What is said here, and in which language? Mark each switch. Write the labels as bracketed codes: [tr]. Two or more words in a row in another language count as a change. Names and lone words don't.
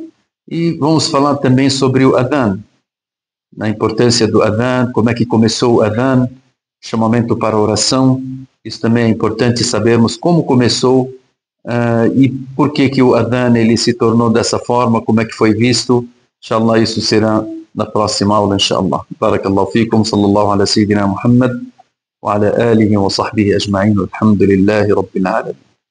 [pt] E vamos falar também sobre o adhan, a importância do adhan, como é que começou o adhan, chamamento para a oração. Isso também é importante sabermos como começou e por que o adhan ele se tornou dessa forma, como é que foi visto. Inshallah, isso será na próxima aula, inshallah. [ar] بارك الله فيكم، صلى الله على سيدنا محمد وعلى آله وصحبه أجمعين، والحمد لله رب العالمين.